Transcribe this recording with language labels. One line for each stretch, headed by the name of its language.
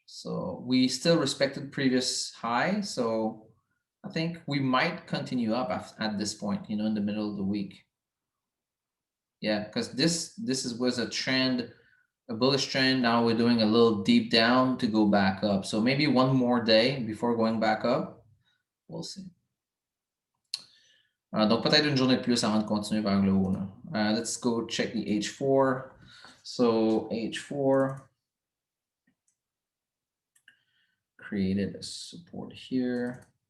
English: So we still respected previous high. So I think we might continue up at this point, you know, in the middle of the week. Yeah, because this was a trend, a bullish trend. Now we're doing a little deep down to go back up. So maybe one more day before going back up. We'll see.
French: Donc peut-être une journée de plus avant de continuer vers le haut.
English: Let's go check the H4. So H4 created a support here.